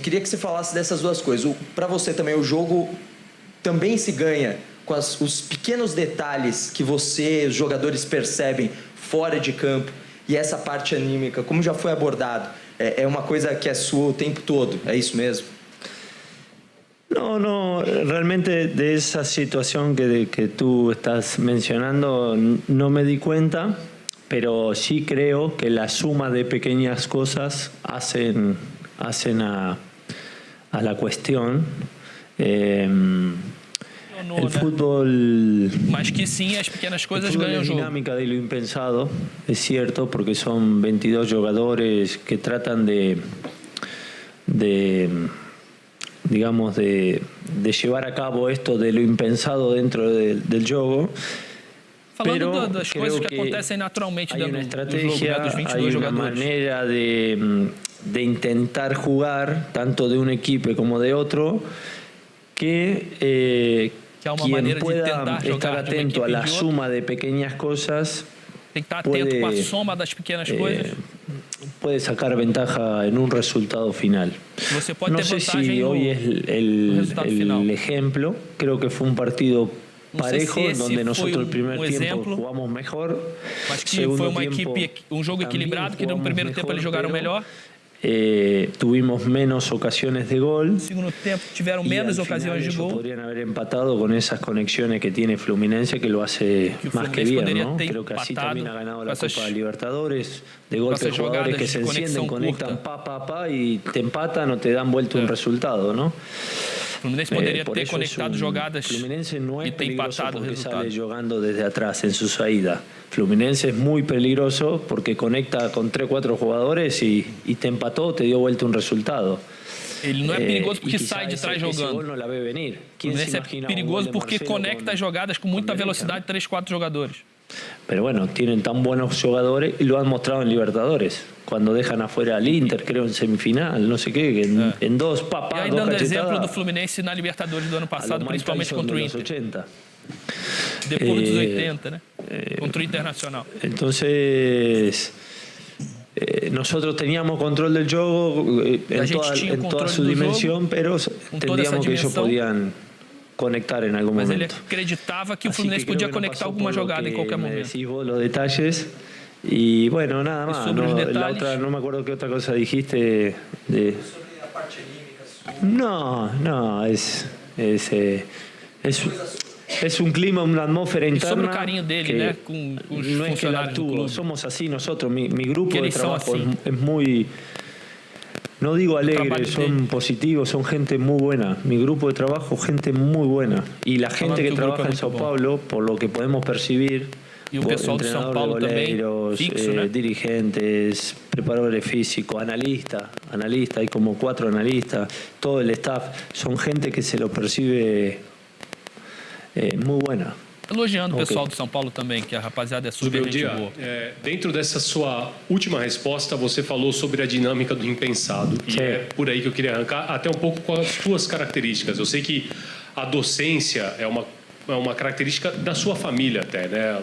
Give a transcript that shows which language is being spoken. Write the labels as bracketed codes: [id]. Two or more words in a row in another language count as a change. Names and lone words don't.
[pt] Queria que você falasse dessas 2 coisas. Para você também, o jogo também se ganha com os pequenos detalhes que você, os jogadores, percebem fora de campo. E essa parte anímica, como já foi abordado, é uma coisa que é sua o tempo todo. É isso mesmo? [es] No, realmente de esa situación que tú estás mencionando no me di cuenta, pero sí creo que la suma de pequeñas cosas hacen a la cuestión. El fútbol, [pt] mas que sim, as pequenas coisas ganham o jogo. [es] Dinámica de lo impensado, es cierto, porque son 22 jugadores que tratan de llevar a cabo esto de lo impensado dentro del jogo. [pt] Falando das coisas que acontecem naturalmente dentro do jogo, dos 22 [es] hay [pt] jogadores. [es] Una manera de intentar jugar, tanto de un equipo como de otro, que quien pueda estar atento a la suma de pequeñas cosas [pt] tem que estar atento com a soma das pequenas coisas. [es] Puede sacar ventaja en un resultado final. [pt] Você pode [es] no [pt] ter [es] sé [pt] vantagem [es] si hoy es el ejemplo. Creo que fue un partido parejo, en donde nosotros el primer tiempo jugamos mejor. [pt] Mas que foi uma equipe, jogo equilibrado, que no primeiro tempo eles jogaram melhor. [es] Tuvimos menos ocasiones de gol. [pt] No segundo tempo tiveram menos ocasiões de gol. [es] Podrían haber empatado con esas conexiones que tiene Fluminense, que lo hace más que bien, ¿no? Creo que así también ha ganado la Copa Libertadores, de golpe jugadores que se encienden, conectan, y te empatan o te dan vuelta un resultado, ¿no? [pt] Fluminense poderia ter conectado jogadas e ter empatado o resultado. [es] Sale jugando desde atrás en su salida. Fluminense es muy peligroso porque conecta con 3 o 4 jugadores y te empató, te dio vuelta un resultado. [pt] Ele não é perigoso porque sai de trás jogando. Fluminense é perigoso porque conecta as jogadas com muita velocidade, 3, 4 jogadores. [es] Pero bueno, tienen tan buenos jugadores y lo han mostrado en Libertadores. Cuando dejan afuera al Inter, creo en semifinal, no sé qué, en dos papas, [pt] e aí, dando exemplo do Fluminense na Libertadores do ano passado, principalmente contra o Inter. 80. Depois dos 80, né? Contra o Internacional. [es] Entonces, nosotros teníamos control del juego en toda su dimensión, pero entendíamos que ellos podían conectar en algún momento. [pt] Mas ele acreditava que o Fluminense podia conectar alguma jogada em qualquer momento. [es] Los detalles. Y bueno, nada más. La otra, no me acuerdo qué otra cosa dijiste. No, es un clima, una atmósfera interna. [pt] Sobre o carinho dele, né, com os funcionários do clube. [es] Somos así nosotros. Mi grupo de trabajo es muy... No digo alegre, son positivos, son gente muy buena. Mi grupo de trabajo, gente muy buena. Y la gente que trabaja en Sao Paulo, por lo que podemos percibir, [pt] e o pessoal de São Paulo também, fixo, né? [es] Dirigentes, preparadores físicos, analistas, hay como 4 analistas, todo el staff, son gente que se lo percibe muy buena. [pt] Elogiando o pessoal do São Paulo também, que a rapaziada é super gente boa. Dentro dessa sua última resposta, você falou sobre a dinâmica do impensado. E é por aí que eu queria arrancar, até um pouco com as suas características. Eu sei que a docência é uma característica da sua família até, né?